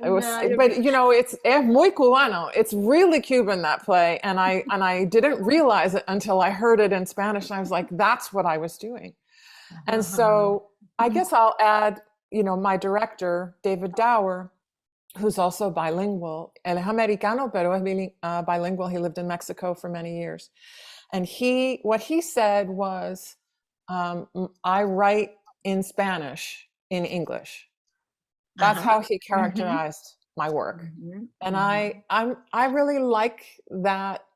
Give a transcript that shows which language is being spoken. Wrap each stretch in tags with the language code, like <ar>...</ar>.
<en>It was, but you know, it's</en> <es>muy cubano.</es> <en>It's really Cuban, that play, and I didn't realize it until I heard it in Spanish, and I was like, that's what I was doing. And so I guess I'll add, you know, my director, David Dower, who's also bilingual.</en> <es>Él es americano, pero es bilingual.</es> <en>He lived in Mexico for many years, and what he said was, I write in Spanish in English. That's how he characterized my work. And I really like that.</en>